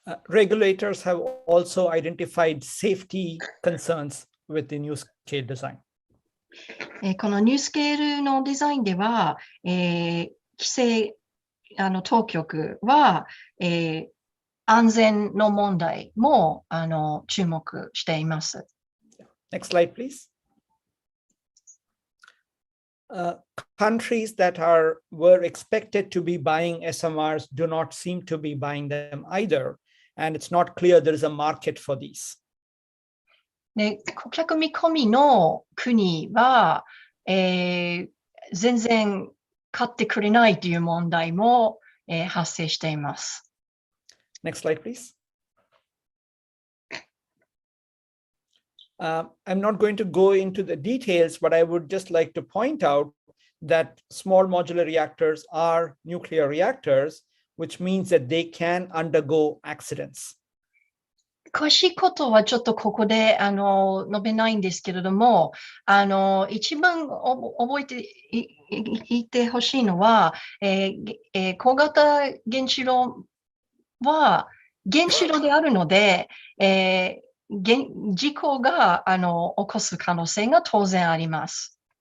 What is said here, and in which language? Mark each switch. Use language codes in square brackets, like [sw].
[en] Regulators have also identified safety concerns with the new scale design. [ja] このニュースケールのデザインでは、規制当局は、安全の問題も注目しています。 [en] Next slide, please. Countries that were expected to be buying SMRs do not seem to be buying them either, and it's not clear there is a market for these. [ja] で、顧客見込みの国は、全然買ってくれないという問題も、発生しています。 [en] Next slide, please. I'm not going to go into the details, but I would just like to point out that small modular reactors are nuclear reactors, which means that they can undergo accidents. [ja] 詳しいことはちょっとここで述べないんですけれども、一番覚えていてほしいのは、小型原子炉は原子炉であるので、事故が起こす可能性が当然あります。